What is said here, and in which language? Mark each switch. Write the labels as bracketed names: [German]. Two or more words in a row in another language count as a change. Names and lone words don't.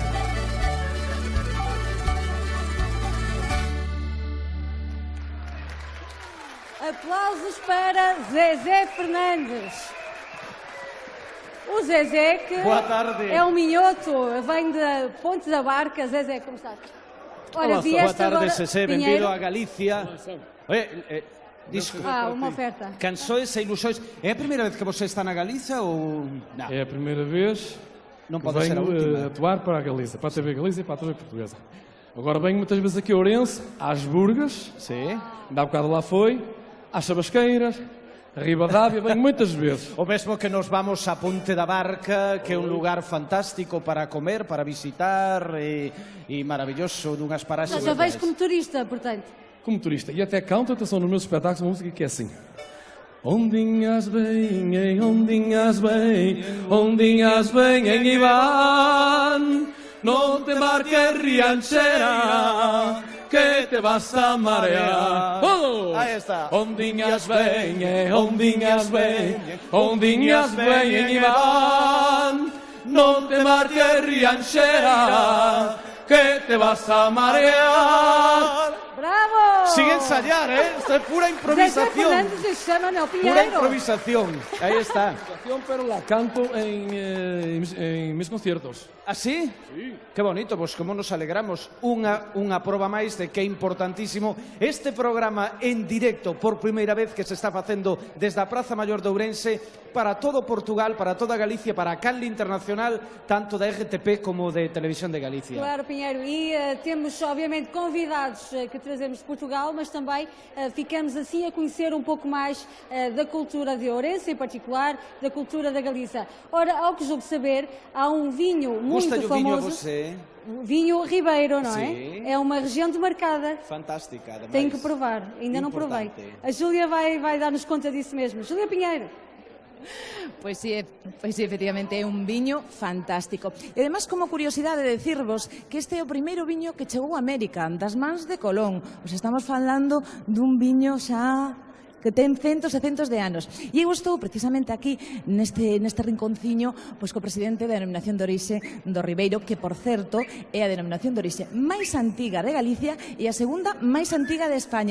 [Portuguese] Aplausos para Zezé Fernandes. O Zezé, que Boa tarde. é um minhoto, vem de Ponte da Barca. Zezé, como estás? Ora, [Galician] Boa [Portuguese] vieste [Galician] tarde, [Portuguese] agora, [Galician] Sesé, Pinheiro. benvido a Galicia. Unha oferta. Canções e ilusións. [Portuguese] É a primeira vez que você está na Galiza ou... [Galician] Non. [Portuguese] É a primeira vez Não que [Galician] pode ser a [Portuguese] venho [Galician] última. [Portuguese] atuar para a Galiza, para a TV Galiza e para a TV Portuguesa. Agora venho muitas vezes aqui a Ourense, às Burgas, ainda há bocado lá foi, às Sabasqueiras, a Ribadavia, venho muitas vezes. [Galician] O mesmo que nos vamos a Ponte da Barca, que é un lugar fantástico para comer, para visitar e maravilloso, dunhas paraxes. [Portuguese] Só vais como turista, portanto. Como turista. E até canto, atenção, nos meus espetáculos, uma música que é assim. Ondinhas bem, ondinhas bem em Iván, não te marques rianchera, [Spanish] que te vas a marear. ¡Todos! Ahí está. [Portuguese] Ondinhas bem en Iván, não te marques rianchera, [Spanish] que te vas a marear. ¡Bravo! Sin ensayar, Esto é pura Zé improvisación. Fernandes de Chama, Nel Pura Pinheiro. improvisación. Ahí está. Pero la canto en mis conciertos. ¿Así? Sí. Qué bonito, pues como nos alegramos. [Galician] Unha proba máis de que é importantísimo este programa en directo por primeira vez que se está facendo desde a Praza Maior de Ourense para todo Portugal, para toda Galicia, para a canle internacional, tanto da RTP como de Televisión de Galicia. [Portuguese] Claro, Pinheiro. E temos, obviamente, convidados que trazemos de Portugal, mas também ficamos assim a conhecer um pouco mais da cultura de Ourense, em particular, da cultura da Galiza. Ora, ao que julgo saber, há um vinho muito Gusta-lhe o famoso. vinho a você? Vinho Ribeiro, não Sim. é? É uma região demarcada. [Galician] Fantástica, ademais. [Portuguese] Tenho que provar, ainda não provei. A Júlia vai dar-nos conta disso mesmo. Júlia Pinheiro. [Galician] Pois sí, efectivamente é un viño fantástico. E además, como curiosidade, decirvos que este é o primeiro viño que chegou a América, das mans de Colón. Os estamos falando dun viño xa que ten centos e centos de anos. E eu estou precisamente aquí neste rinconciño pois co presidente da denominación de orixe do Ribeiro, que por certo é a denominación de orixe máis antiga de Galicia e a segunda máis antiga de España.